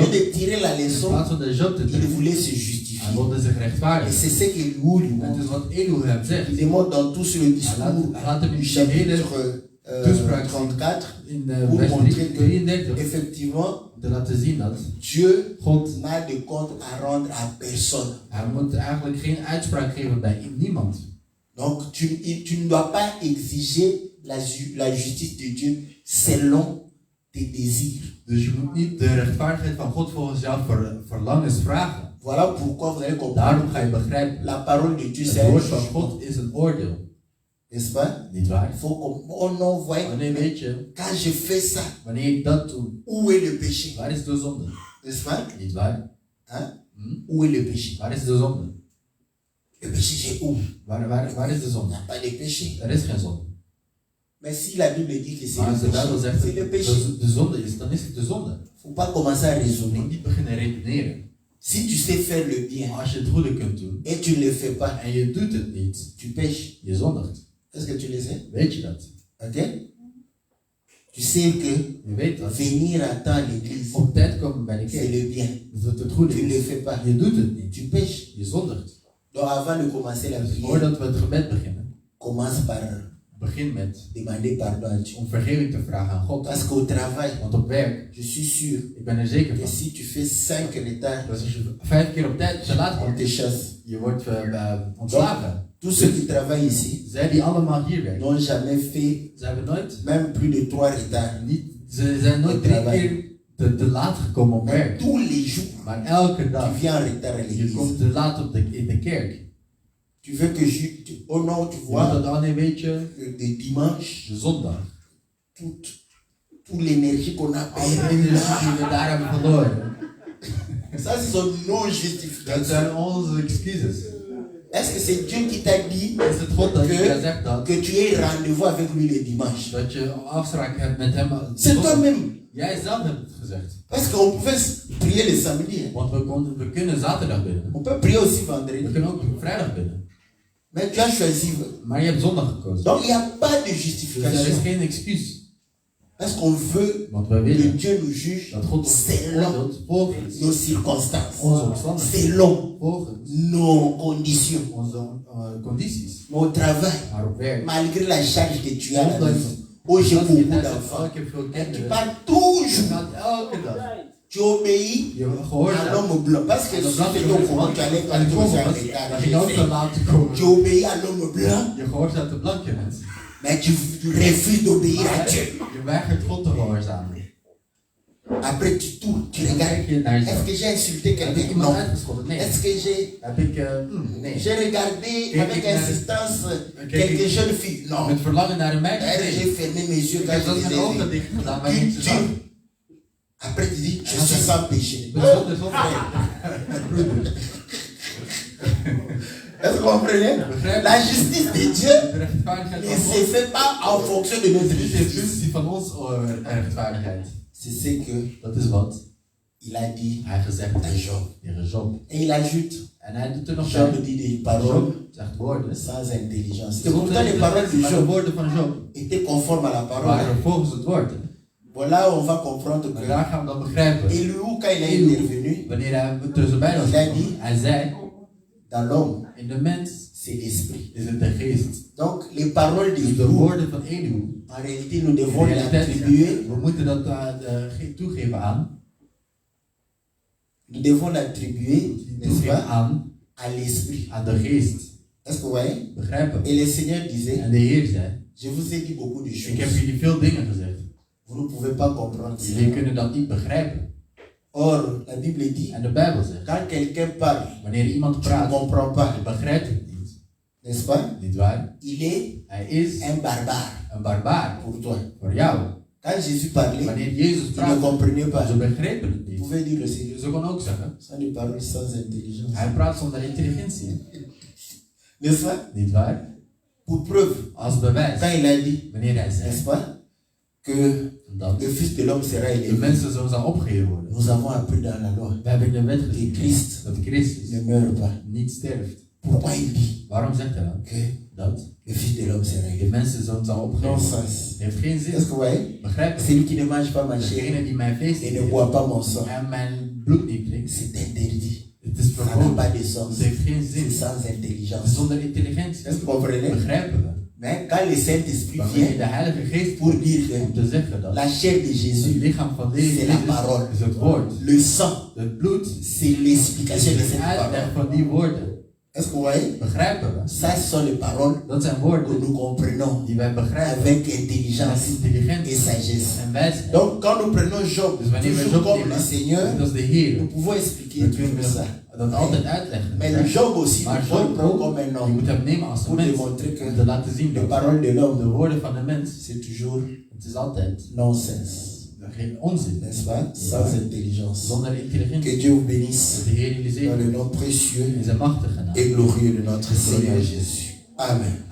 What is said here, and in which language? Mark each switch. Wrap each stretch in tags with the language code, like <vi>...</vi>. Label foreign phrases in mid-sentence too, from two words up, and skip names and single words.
<fr>Job, de tirer la</fr> <nl>In</nl> <fr>leçon,</fr> <nl>plaats van de Job te</nl> <fr>il</fr> <nl>trekken,</nl> <fr>voulait se</fr> <nl>hij</nl> <fr>justifier.</fr> <nl>wilde zich</nl> <fr>Et</fr> <nl>rechtvaardigen.</nl> <fr>c'est ce que Elihu lui</fr> <nl>En het</nl> <fr>montre.</fr> <nl>is wat Elihu hem zegt.</nl> <fr>Il démontre dans tout ce discours</fr> <nl>Laat hem in</nl> <fr>du</fr> <nl>de hele</nl> <fr>chapitre</fr> <nl>toespraak</nl> <fr>34,</fr> <nl>in</nl> <fr>Pour vers montrer que 33 effectivement,</fr> <nl>te laten zien dat</nl> <fr>Dieu</fr> <nl>God,</nl> <fr>n'a de compte à rendre à personne.</fr> <nl>hij moet eigenlijk geen uitspraak geven bij niemand.</nl> <fr>Donc, tu ne dois pas exiger la justice de Dieu selon tes désirs.</fr> <nl>Dus je moet niet de rechtvaardigheid van God volgens jouw verlangens vragen.</nl> <fr>Voilà pourquoi vous allez comprendre.</fr> <nl>Daarom ga je begrijpen,</nl> <fr>La parole de Dieu, c'est</fr> <nl>het</nl> <fr>un</fr> <nl>woord van</nl> <fr>jugement.</fr> <nl>God is een oordeel.</nl> <fr>N'est-ce pas?</fr> <nl>Niet waar?</nl> <fr>Il faut qu'on... Oh non, voyez,</fr> <nl>Wanneer weet je,</nl> <fr>quand je fais ça,</fr> <nl>wanneer ik dat doe,</nl> <fr>où est le péché?</fr> <nl>waar is de zonde?</nl> <fr>N'est-ce pas?</fr> <nl>Niet waar?</nl> <fr>Hein? Hm? Où est le péché?</fr> <nl>Waar is de zonde?</nl> <fr>Le péché, c'est où?</fr> <nl>Waar is de</nl> <fr>Il</fr> <nl>zonde?</nl> <fr>n'y a pas de péché.</fr> <nl>Er is geen zonde.</nl> <fr>Mais si la Bible dit que c'est</fr> <nl>Maar als</nl> <fr>le</fr> <nl>de Bijbel</nl> <fr>péché,</fr> <nl>zegt</nl> <fr>c'est le</fr> <nl>dat</nl> <fr>péché.</fr> <nl>de zonde is, dan is het de zonde.</nl> <fr>Il ne faut pas commencer à</fr> <nl>Je</nl> <fr>raisonner.</fr> <nl>moet niet beginnen redeneren.</nl> <fr>Si tu sais faire le bien</fr> <nl>Als je het goede kunt doen</nl> <fr>et tu ne le fais pas,</fr> <nl>en je doet het niet,</nl> <fr>tu pêches.</fr> <nl>je zondigt.</nl> <fr>Est-ce que tu le sais?</fr> <nl>Weet je dat?</nl> <fr>Ok? Tu sais que</fr> <nl>Je weet dat.</nl> <fr>venir à temps à l'église,</fr> <nl>Op tijd komen bij de</nl> <fr>c'est</fr> <nl>kerk.</nl> <fr>le bien.</fr> <nl>Dat het goed</nl> <fr>Tu ne le</fr> <nl>is.</nl> <fr>fais pas.</fr> <nl>Je doet het niet.</nl> <fr>Tu pêches.</fr> <nl>Je zondigt.</nl> <fr>Donc avant de commencer la</fr> <nl>Dus</nl> <fr>prière,</fr> <nl>voordat we het gebed beginnen,</nl> <fr>commence par</fr> <nl>begin met</nl> <fr>demander pardon à Dieu.</fr> <nl>om vergeving te vragen aan God.</nl> <fr>Parce qu'au travail,</fr> <nl>Want op werk,</nl> <fr>je suis sûr</fr> <nl>ik ben er zeker</nl> <fr>que</fr> <nl>van,</nl> <fr>si tu fais 5 retards,</fr> <nl>dat als je 5 keer op tijd te laat</nl> <fr>on</fr> <nl>komt,</nl> <fr>te chasse.</fr> <nl>je wordt ontslagen.</nl> <fr>Tous ceux qui travaillent ici</fr> <nl>Zij die allemaal hier werken,</nl> <fr>n'ont jamais fait</fr> <nl>ze hebben nooit,</nl> <fr>même plus de 3 retards.</fr> <nl>ze zijn nooit 3 keer te laat gekomen op</nl> <fr>Mais</fr> <nl>werk.</nl> <fr>tous les jours,</fr> <nl>Maar elke</nl> <fr>tu</fr> <nl>dag,</nl> <fr>viens en retard à</fr> <nl>je</nl> <fr>l'église.</fr> <nl>komt te laat in de kerk.</nl> <fr>Tu veux que oh non, tu</fr> <nl>Je moet</nl> <fr>vois,</fr> <nl>dat alleen, weet je,</nl> <fr>de dimanche,</fr> <nl>de zondag.</nl> <fr>toute l'énergie qu'on a</fr> <nl>Alle</nl> <fr>perdue</fr> <nl>energie</nl> <fr>là,</fr> <nl>die we daar hebben verloren.</nl> <fr>ça c'est son</fr> <nl>Dat</nl> <fr>non-justification.</fr> <nl>zijn onze excuses.</nl> <fr>Est-ce que c'est Dieu qui t'a dit</fr> <nl>Is het God dat je zegt dat?</nl> <fr>que tu aies rendez-vous avec lui le dimanche?</fr> <nl>Dat je afspraak hebt met hem.</nl> <fr>C'est toi-même.</fr> <nl>Jij zelf hebt het gezegd.</nl> <fr>Parce qu'on pouvait prier le samedi. Hein.</fr> <nl>Want we kunnen zaterdag binnen.</nl> <fr>On peut prier aussi</fr> <nl>We</nl> <fr>vendredi.</fr> <nl>kunnen ook vrijdag binnen.</nl> <fr>Mais tu as choisi.</fr> <nl>Maar je hebt zondag gekozen.</nl> <fr>Donc il n'y a pas de</fr> <nl>Dus er is</nl> <fr>justification.</fr> <nl>geen excuus.</nl> <fr>Parce qu'on veut</fr> <nl>Want wij</nl> <fr>que</fr> <nl>willen</nl> <fr>Dieu nous juge</fr> <nl>dat God ons</nl> <fr>selon</fr> <nl>oordeelt volgens</nl> <fr>nos circonstances,</fr> <nl>onze omstandigheden.</nl> <fr>selon</fr> <nl>Volgens</nl> <fr>nos conditions.</fr> <nl>onze condities.</nl> <fr>Mais au travail,</fr> <nl>Maar op werk.</nl> <fr>malgré la charge que tu as à la</fr> <nl>Ondanks</nl> <fr>maison, oh j'ai</fr> <nl>dat je</nl> <fr>beaucoup</fr> <nl>net</nl> <fr>d'enfants,</fr> <nl>ik heb veel</nl> <fr>tu</fr> <nl>kinderen.</nl> <fr>parles</fr> <nl>Je</nl> <fr>toujours,</fr> <nl>gaat elke dag.</nl> <fr>tu obéis</fr> <nl>Je</nl> <fr>à</fr> <nl>gehoorzaam.</nl> <fr>l'homme blanc. Parce que</fr> <nl>En</nl> <fr>si</fr> <nl>dat</nl> <fr>tu</fr> <nl>blijft</nl> <fr>fais</fr> <nl>je</nl> <fr>ton</fr> <nl>ook</nl> <fr>courant,</fr> <nl>gewoon.</nl> <fr>tu allais</fr> <nl>En</nl> <fr>quand</fr> <nl>ik</nl> <fr>tu</fr> <nl>kom</nl> <fr>es en</fr> <nl>dat</nl> <fr>retard.</fr> <nl>ging ook te laat te</nl> <fr>Tu</fr> <nl>komen.</nl> <fr>obéis à l'homme blanc,</fr> <nl>Je gehoorzaat de blanke mensen.</nl> <fr>mais tu refuses d'obéir à Dieu.</fr> <nl>Je weigert God te gehoorzamen.</nl> <fr>Après tu tournes, tu</fr> <nl>Dan</nl> <fr>regardes.</fr> <nl>kijk je naar</nl> <fr>Est-ce</fr> <nl>jezelf.</nl> <fr>que j'ai insulté</fr> <nl>Heb ik</nl> <fr>quelqu'un?</fr> <nl>iemand</nl> <fr>Non.</fr> <nl>uitgescholden? Nee.</nl> <fr>Est-ce que</fr> <nl>Heb ik, nee.</nl> <fr>j'ai regardé</fr> <nl>Kijk</nl> <fr>avec</fr> <nl>ik naar-</nl> <fr>insistance</fr> <nl>Kijk</nl> <fr>quelques</fr> <nl>ik-</nl> <fr>jeunes filles? Non.</fr> <nl>Met verlangen naar een meisje?</nl> <fr>J'ai</fr> <nl>Nee.</nl> <fr>fermé mes yeux</fr> <nl>Ik</nl> <fr>quand</fr> <nl>heb</nl> <fr>je</fr> <nl>zelfs</nl> <fr>les</fr> <nl>mijn</nl> <fr>ai</fr> <nl>ogen</nl> <fr>vus.</fr> <nl>dicht gedaan, maar niet te zag.</nl> <fr>Après tu dis, je suis sans péché.</fr> <nl>Ik ben zonder zonde.</nl> <fr>Est-ce que vous comprenez? La justice de Dieu</fr> <nl>De rechtvaardigheid</nl> <fr>ne</fr> <nl>van</nl> <fr>se</fr> <nl>God</nl> <fr>fait pas en fonction de notre</fr> <nl>is niet in</nl> <fr>justice.</fr> <nl>functie van ons rechtvaardigheid.</nl> <fr>C'est ce que</fr> <nl>Dat is wat</nl> <fr>il a dit</fr> <nl>hij gezegd</nl> <fr>à</fr> <nl>heeft</nl> <fr>Job.</fr> <nl>tegen Job.</nl> <fr>Et il ajoute,</fr> <nl>En hij doet er nog</nl> <fr>Job bij. dit des paroles</fr> <nl>Job zegt woorden.</nl> <fr>sans intelligence. Et</fr> <nl>Zonder</nl> <fr>pourtant les paroles de</fr> <nl>maar de</nl> <fr>Job</fr> <nl>woorden van Job</nl> <fr>étaient conformes à la parole.</fr> <nl>waren volgens het woord.</nl> <fr>Voilà où on va comprendre</fr> <nl>Maar</nl> <fr>que</fr> <nl>daar gaan we dan begrijpen.</nl> <fr>Elihu, quand il est intervenu,</fr> <nl>Wanneer hij tussenbij was gekomen, hij zei,</nl> <fr>dans l'homme,</fr> <nl>in de mens</nl> <fr>c'est l'esprit.</fr> <nl>is het de geest.</nl> <fr>Donc les paroles de</fr> <nl>Dus de</nl> <fr>Elihu,</fr> <nl>woorden van Elihu,</nl> <fr>en réalité, nous</fr> <nl>in</nl> <fr>devons les</fr> <nl>realiteit,</nl> <fr>attribuer,</fr> <nl>we moeten dat toegeven aan,</nl> <fr>nous devons l'attribuer, n'est-ce</fr> <nl>toegeven</nl> <fr>pas,</fr> <nl>aan</nl> <fr>à l'esprit.</fr> <nl>de geest.</nl> <fr>Est-ce que vous voyez?</fr> <nl>Begrijpen?</nl> <fr>Et le Seigneur disait,</fr> <nl>En de Heer zei,</nl> <fr>je vous ai dit beaucoup de</fr> <nl>ik heb</nl> <fr>choses.</fr> <nl>jullie veel dingen gezegd.</nl> <fr>Vous ne pouvez pas comprendre</fr> <nl>Jullie</nl> <fr>ça.</fr> <nl>kunnen dat niet begrijpen.</nl> <fr>Or, la Bible dit,</fr> <nl>En de Bijbel zegt,</nl> <fr>quand quelqu'un parle,</fr> <nl>wanneer iemand</nl> <fr>tu ne</fr> <nl>praat,</nl> <fr>comprends pas,</fr> <nl>je begrijpt het niet.</nl> <fr>n'est-ce pas?</fr> <nl>Niet waar?</nl> <fr>Il est</fr> <nl>Hij is</nl> <fr>un barbare</fr> <nl>een barbaar</nl> <fr>pour toi.</fr> <nl>voor jou.</nl> <fr>Quand Jésus parlait,</fr> <nl>Wanneer Jezus</nl> <fr>il ne</fr> <nl>praat,</nl> <fr>comprenait pas.</fr> <nl>ze begrepen het</nl> <fr>Vous</fr> <nl>niet.</nl> <fr>pouvez dire le Seigneur,</fr> <nl>Ze kon ook zeggen,</nl> <fr>ce sont des paroles sans intelligence.</fr> <nl>hij praat zonder intelligentie.</nl> <fr>N'est-ce pas?</fr> <nl>Niet waar?</nl> <fr>Pour preuve,</fr> <nl>Als bewijs,</nl> <fr>quand il a dit,</fr> <nl>wanneer hij</nl> <fr>n'est-ce</fr> <nl>zei</nl> <fr>pas, que</fr> <nl>dat</nl> <fr>le Fils de l'homme sera</fr> <nl>de</nl> <fr>élevé.</fr> <nl>mensenzoon zal opgeheven worden.</nl> <fr>Nous avons appris dans la loi,</fr> <nl>We hebben in de wet</nl> <fr>que</fr> <nl>gezien</nl> <fr>Christ</fr> <nl>dat Christus</nl> <fr>ne meurt pas.</fr> <nl>niet sterft.</nl> <fr>Pourquoi il dit</fr> <nl>Waarom zegt hij dan?</nl> <fr>que</fr> <nl>Dat</nl> <fr>le Fils de l'homme sera</fr> <nl>de</nl> <fr>élevé?</fr> <nl>mensenzoon zal</nl> <fr>Non</fr> <nl>opgeheven worden.</nl> <fr>sens.</fr> <nl>Het heeft geen</nl> <fr>Est-ce</fr> <nl>zin.</nl> <fr>que vous voyez?</fr> <nl>Begrijp je?</nl> <fr>Celui qui ne mange pas ma chair</fr> <nl>Degene die mijn vlees</nl> <fr>et</fr> <nl>niet</nl> <fr>ne</fr> <nl>eet</nl> <fr>boit pas mon sang,</fr> <nl>en mijn bloed niet drinkt,</nl> <fr>c'est interdit.</fr> <nl>het is</nl> <fr>Ça n'a</fr> <nl>verboden.</nl> <fr>pas de sens.</fr> <nl>Het heeft geen</nl> <fr>C'est</fr> <nl>zin.</nl> <fr>sans</fr> <nl>Het is</nl> <fr>intelligence.</fr> <nl>zonder intelligentie.</nl> <fr>Est-ce que vous comprenez?</fr> <nl>Begrijpen we?</nl> <fr>Mais quand le Saint-Esprit</fr> <nl>Maar wanneer de</nl> <fr>vient</fr> <nl>Heilige Geest</nl> <fr>pour</fr> <nl>komt</nl> <fr>dire</fr> <nl>om</nl> <fr>que</fr> <nl>te zeggen dat</nl> <fr>la chair de</fr> <nl>het</nl> <fr>Jésus,</fr> <nl>lichaam van deze</nl> <fr>c'est la</fr> <nl>Jezus</nl> <fr>parole.</fr> <nl>is het woord.</nl> <fr>Le sang,</fr> <nl>Het bloed</nl> <fr>c'est l'explication de</fr> <nl>is de</nl> <fr>cette parole.</fr> <nl>uitleg van die woorden.</nl> <fr>Est-ce que vous voyez?</fr> <nl>Begrijpen we?</nl> <fr>Ça, ce sont les paroles</fr> <nl>Dat zijn</nl> <fr>que</fr> <nl>woorden</nl> <fr>nous comprenons</fr> <nl>die wij begrijpen</nl> <fr>avec</fr> <nl>met</nl> <fr>intelligence et</fr> <nl>intelligentie</nl> <fr>sagesse.</fr> <nl>en wijsheid.</nl> <fr>Donc, quand nous prenons Job,</fr> <nl>Dus wanneer we</nl> <fr>toujours</fr> <nl>Job</nl> <fr>comme le</fr> <nl>nemen,</nl> <fr>Seigneur,</fr> <nl>net als de Heer,</nl> <fr>nous pouvons expliquer</fr> <nl>dan</nl> <fr>toujours</fr> <nl>kunnen</nl> <fr>ça.</fr> <nl>we dat altijd uitleggen.</nl> <fr>Mais le Job aussi,</fr> <nl>Maar</nl> <fr>nous pouvons le</fr> <nl>Job</nl> <fr>prendre</fr> <nl>ook,</nl> <fr>comme un</fr> <nl>je</nl> <fr>homme</fr> <nl>moet hem nemen als een</nl> <fr>pour</fr> <nl>mens.</nl> <fr>démontrer que</fr> <nl>Om te laten zien</nl> <fr>les</fr> <nl>dat</nl> <fr>paroles de</fr> <nl>de</nl> <fr>l'homme,</fr> <nl>woorden van de mens,</nl> <fr>c'est toujours</fr> <nl>het is altijd</nl> <fr>non-sens.</fr> <nl>geen onzin.</nl> <fr>N'est-ce pas? Sans intelligence.</fr> <nl>Zonder</nl> <fr>Que</fr> <nl>intelligentie.</nl> <fr>Dieu vous bénisse</fr> <nl>Dat de Heer jullie</nl> <fr>dans le</fr> <nl>zegen</nl> <fr>nom précieux</fr> <nl>in zijn machtige naam.</nl> <fr>et glorieux de notre Seigneur Jésus.</fr> <nl>Amen.</nl>